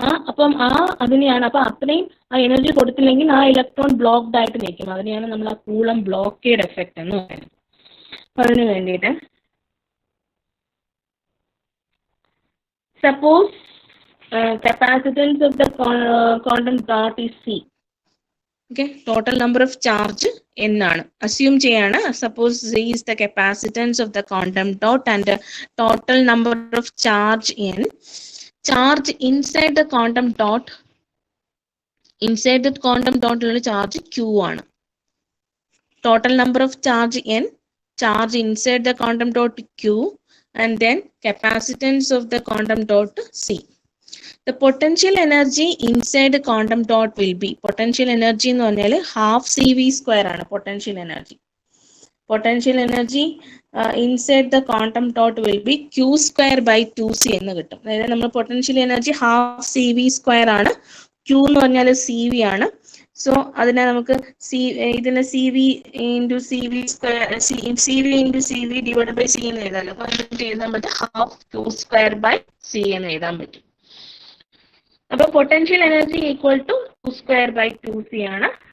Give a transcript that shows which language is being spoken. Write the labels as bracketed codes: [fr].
[ml] അപ്പം അതിനെയാണ്, അപ്പം അത്രയും ആ എനർജി കൊടുത്തില്ലെങ്കിൽ ആ ഇലക്ട്രോൺ ബ്ലോക്ക്ഡ് ആയിട്ട് നിൽക്കും. അതിനെയാണ് നമ്മൾ ആ കൂളം ബ്ലോക്കേഡ് എഫക്റ്റ് എന്ന് പറയുന്നത്. അതിന് വേണ്ടിയിട്ട് [en] suppose capacitance of the quantum dot is C. Okay, total number of charge n ആണ്. Assume ചെയ്യാണ്, suppose Z is the capacitance of the quantum dot and total number of charge n. Charge inside the quantum dot, inside the quantum dot ഉള്ള charge Q ആണ്. Total number of charge n, charge inside the quantum dot Q, and then capacitance of the quantum dot C. The potential energy inside the quantum dot will be, potential energy [ml] എന്ന് പറഞ്ഞാൽ [en] half CV square ആണ് potential energy. Potential energy inside the quantum dot will be Q square by 2C [ml] എന്ന് കിട്ടും. അതായത് നമ്മൾ potential energy half CV square ആണ്, Q എന്ന് പറഞ്ഞാൽ CV ആണ്. സോ അതിനെ നമുക്ക് ഇതിനെ CV into CV square CV into CV divide by C എന്ന് എഴുതാമല്ലോ. അപ്പൊ എന്നിട്ട് എഴുതാൻ പറ്റും ഹാഫ് Q² ബൈ C എന്ന് എഴുതാൻ പറ്റും. അപ്പൊ potential energy equal to Q² by 2C ആണ്.